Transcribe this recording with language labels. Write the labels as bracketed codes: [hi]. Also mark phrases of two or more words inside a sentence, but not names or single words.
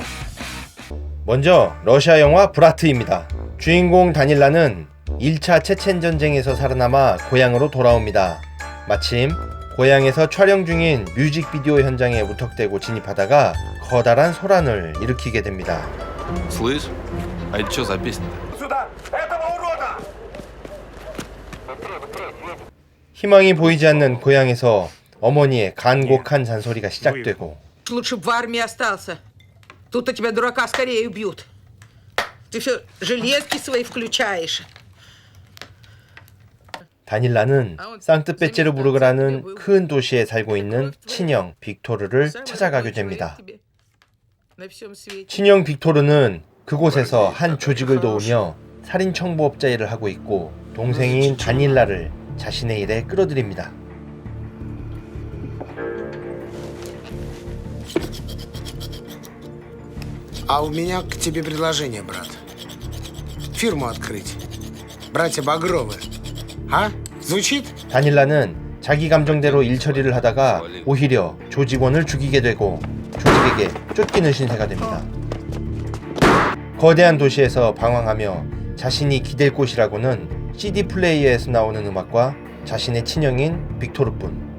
[ko] 먼저 러시아 영화 브라트입니다. 주인공 다닐라는 1차 체첸 전쟁에서 살아남아 고향으로 돌아옵니다. 마침 고향에서 촬영 중인 뮤직비디오 현장에 무턱대고 진입하다가 커다란 소란을 일으키게 됩니다. [ru] Слышь, а это что за песня? [ko] 희망이 보이지 않는 고향에서 어머니의 간곡한 잔소리가 시작되고 [ru] Лучше б в армии остался. Тут-то тебя, дурака, скорее убьют. Ты все железки свои включаешь. [ko] 다닐라는 상트페테르부르크라는 큰 도시에 살고 있는 친형 빅토르를 찾아가게 됩니다. 친형 빅토르는 그곳에서 한 조직을 도우며 살인 청부업자 일을 하고 있고 동생인 다닐라를 자신의 일에 끌어들입니다. [ru] А у меня к тебе предложение, брат. Фирму открыть. Братья Багровы. А? Звучит? [ko] 다닐라는 자기 감정대로 일 처리를 하다가 오히려 조직원을 죽이게 되고 조직에게 쫓기는 신세가 됩니다. 거대한 도시에서 방황하며 자신이 기댈 곳이라고는 CD 플레이어에서 나오는 음악과 자신의 친형인 빅토르뿐.